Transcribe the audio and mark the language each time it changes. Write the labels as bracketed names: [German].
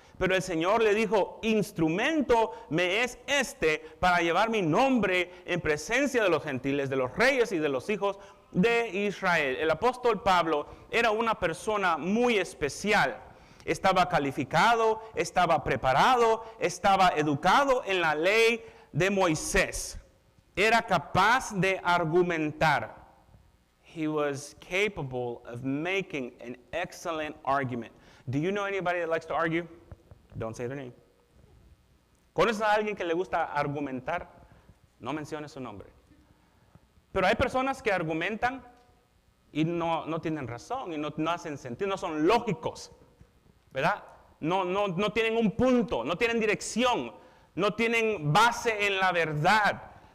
[Spanish] Pero el Señor le dijo, instrumento me es este para llevar mi nombre en presencia de los gentiles, de los reyes y de los hijos de Israel. El apóstol Pablo era una persona muy especial. Estaba calificado, estaba preparado, estaba educado en la ley de Moisés. Era capaz de argumentar. [English] He was capable of making an excellent argument. Do you know anybody that likes to argue? Don't say their name. [Spanish] ¿Conoces a alguien que le gusta argumentar? No menciones su nombre. Pero hay personas que argumentan y no tienen razón y no hacen sentido, no son lógicos. ¿Verdad? No tienen un punto, no tienen dirección, no tienen base en la verdad.